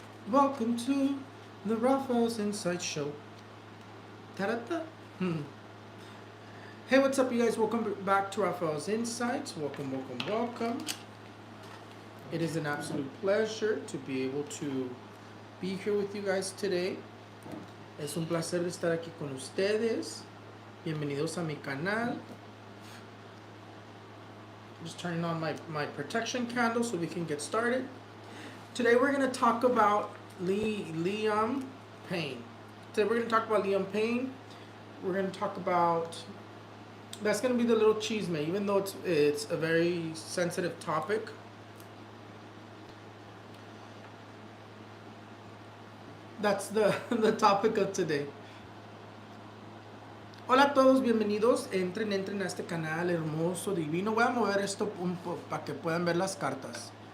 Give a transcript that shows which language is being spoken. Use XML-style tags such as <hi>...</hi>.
<en>Welcome to the Raphaels Insights show. Ta-da-da. Hey, what's up, you guys? Welcome back to Raphaels Insights. Welcome. It is an absolute pleasure to be able to be here with you guys today.</en> <es>Es un placer de estar aquí con ustedes. Bienvenidos a mi canal.</es> <en>Just turning on my protection candle so we can get started. Today we're going to talk about Liam Payne. Today we're going to talk about Liam Payne. We're going to talk about, that's going to be the little chisme, even though it's a very sensitive topic. That's the topic of today.</en> <es>Hola a todos, bienvenidos. Entren a este canal hermoso, divino. Voy a mover esto un poco para que puedan ver las cartas.</es>